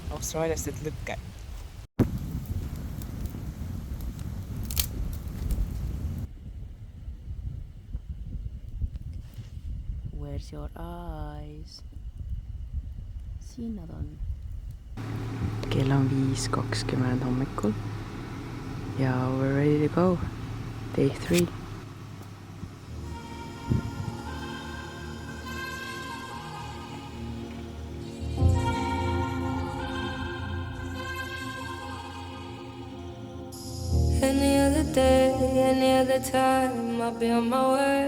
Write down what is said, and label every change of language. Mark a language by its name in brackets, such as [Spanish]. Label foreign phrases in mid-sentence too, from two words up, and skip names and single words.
[Estonian] Austraaliast teed lõkke. [English] Where's your eyes? [Estonian] Siin nad on. Kell on 5:20 hommikul. [English] Ja we're ready to go. Day 3. Any other day, any other time, I'll be on my way.